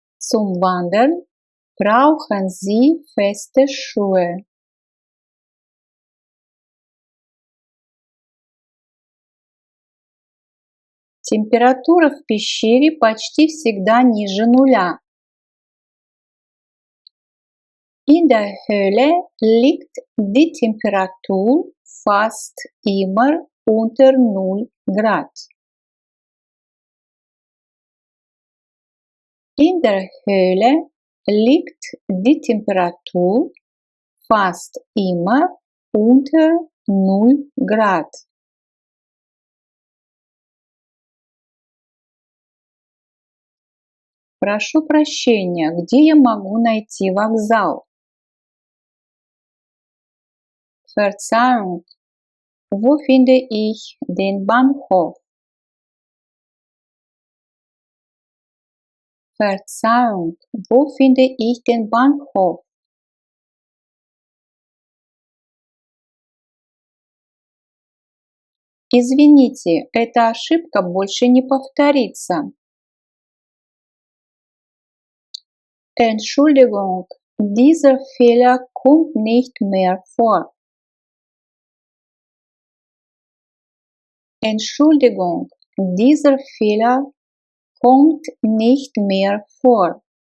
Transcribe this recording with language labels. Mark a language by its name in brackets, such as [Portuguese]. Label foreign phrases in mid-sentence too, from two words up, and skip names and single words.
[German] zum Wandern brauchen Sie feste Schuhe. [Russian] Температура в пещере почти всегда ниже нуля. [German] In der Höhle liegt die Temperatur fast immer unter 0 Grad. In der Höhle liegt die Temperatur fast immer unter 0 Grad. [Russian] Прошу прощения, где я могу найти вокзал? [German] Verzeihung, wo finde ich den Bahnhof? Verzeihung, wo finde ich den Bahnhof? [Russian] Извините, эта ошибка больше не повторится. [German] Entschuldigung, dieser Fehler kommt nicht mehr vor. Entschuldigung, dieser Fehler kommt nicht mehr vor.